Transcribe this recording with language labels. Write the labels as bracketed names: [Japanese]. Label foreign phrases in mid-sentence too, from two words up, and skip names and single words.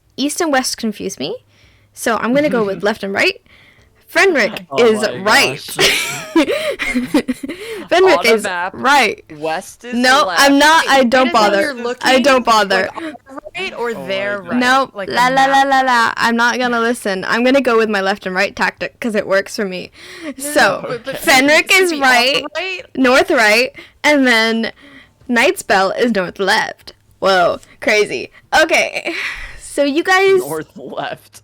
[English] East and west confuse me, so I'm gonna go with left and right. Fenric is right. Fenric is map, right. West is No, left. I'm not. I don't You're bother. looking, I don't bother. like, right or Oh there my right? No, Like la a la la map. la la. I'm not gonna listen. I'm gonna go with my left and right tactic because it works for me. So, But Fenric is Sleepy, right, right? north right, and then Night Spell is north left. Whoa, crazy. Okay, so you guys... North left.